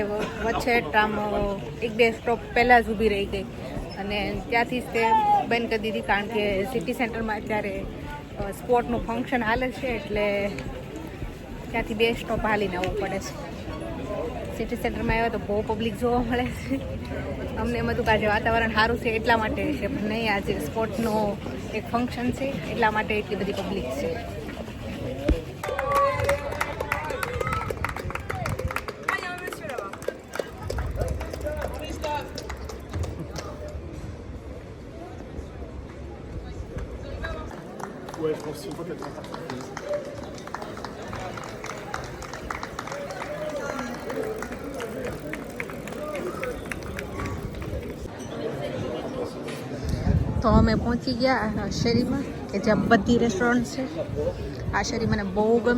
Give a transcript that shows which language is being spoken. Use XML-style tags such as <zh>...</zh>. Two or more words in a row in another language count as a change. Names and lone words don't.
<gu>વચ્ચે ટ્રામ 1-2 સ્ટોપ પહેલાં જ ઊભી રહી ગઈ અને ત્યાંથી જ તે બંધ કરી દીધી, કારણ કે સિટી સેન્ટરમાં અત્યારે સ્પોર્ટનું ફંક્શન હાલે છે, એટલે ત્યાંથી 2 સ્ટોપ હાલીને આવવું પડે છે. સિટી સેન્ટરમાં આવ્યા તો બહુ પબ્લિક જોવા મળે છે. અમને એમ હતું કે આજે વાતાવરણ સારું છે એટલા માટે છે, પણ નહીં, આજે સ્પોર્ટનો એક ફંક્શન છે એટલા માટે એટલી બધી પબ્લિક છે.</gu> <fr>Ouais, je pense qu'il faut être parti.</fr> <gu>તો અમે પહોંચી ગયા શેરીમાં, કે જ્યાં બધી રેસ્ટોરન્ટ છે. આ શેરી મને બહુ ગમે.</gu>